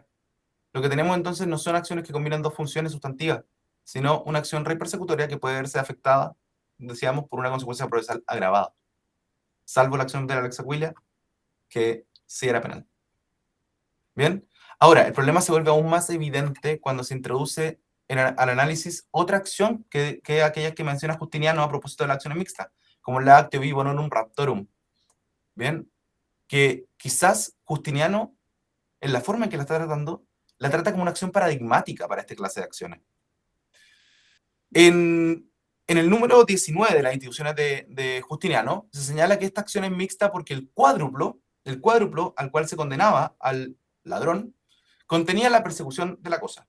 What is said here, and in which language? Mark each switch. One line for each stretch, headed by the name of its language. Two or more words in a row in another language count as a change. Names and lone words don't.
Spanish: Lo que tenemos entonces no son acciones que combinan dos funciones sustantivas, sino una acción repersecutoria que puede verse afectada, decíamos, por una consecuencia procesal agravada, salvo la acción de la Lex Aquilia, que sí era penal. Bien, ahora, el problema se vuelve aún más evidente cuando se introduce al análisis otra acción que aquella que menciona Justiniano a propósito de la acción mixta, como la
Latin: actio vi bonum raptorum.
Spanish: Bien, que quizás Justiniano, en la forma en que la está tratando, la trata como una acción paradigmática para esta clase de acciones. En el número 19 de las instituciones de Justiniano, se señala que esta acción es mixta porque el cuádruplo al cual se condenaba al ladrón, contenía la persecución de la cosa.